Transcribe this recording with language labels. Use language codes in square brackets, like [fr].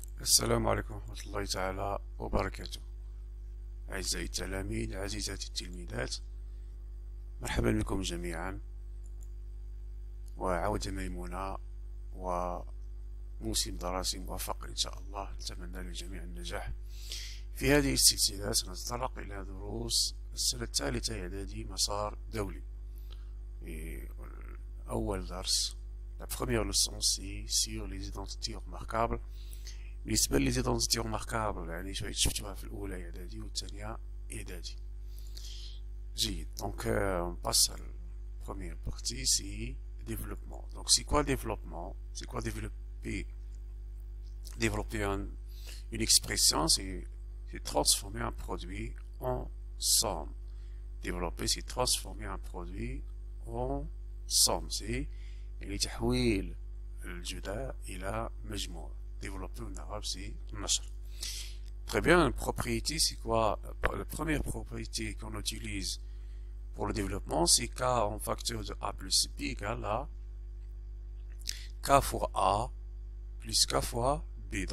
[ar] السلام عليكم ورحمة الله تعالى وبركاته. أعزائي التلاميذ، عزيزاتي التلميذات، مرحبا بكم جميعا، وعودة ميمونة وموسم دراسي موفق إن شاء الله. نتمنى للجميع النجاح. في هذه السلسلة سنتطرق إلى دروس السنة الثالثة إعدادي مسار دولي. أول درس [fr] la première leçon c'est sur les identités remarquables. [ar] بالنسبة للإيدنتيتي ريماركابل يعني شوية شفتوها في الأولى إعدادي والثانية إعدادي. جيد. [fr] Donc on passe à la première partie, c'est développement. Donc c'est quoi développement? C'est quoi développer? Développer une expression, c'est transformer un produit en somme. Développer, c'est transformer un produit en somme. [ar] C'est تحويل الجداء إلى مجموع. [fr] Développer en arabe, c'est nashr. Très bien. Propriété, c'est quoi? La première propriété qu'on utilise pour le développement, c'est K en facteur de A plus B égale à K fois A plus K fois B.